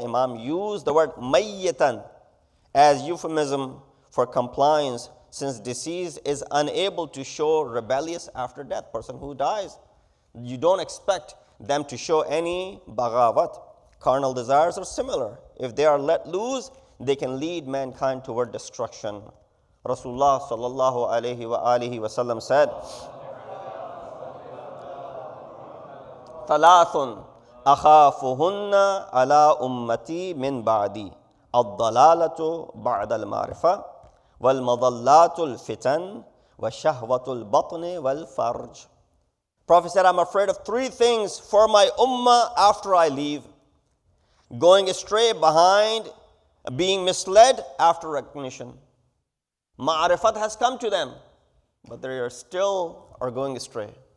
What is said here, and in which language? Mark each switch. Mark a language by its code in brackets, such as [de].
[en] Imam used the word mayyitan as euphemism for compliance, since deceased is unable to show rebellious after death. Person who dies, you don't expect them to show any baghawat. Carnal desires are similar. If they are let loose, they can lead mankind toward destruction. Rasulullah sallallahu alayhi wa alihi wa sallam said, [ar] ثلاث أخافهن على أمتي من بعدي الضلالة بعد المعرفة والمضلات الفتن وَشَهْوَةُ الْبَطْنِ وَالْفَرْجِ. [en] Prophet said, I'm afraid of three things for my ummah after I leave. Going astray behind, being misled after recognition. Ma'arifat has come to them, but they are still going astray.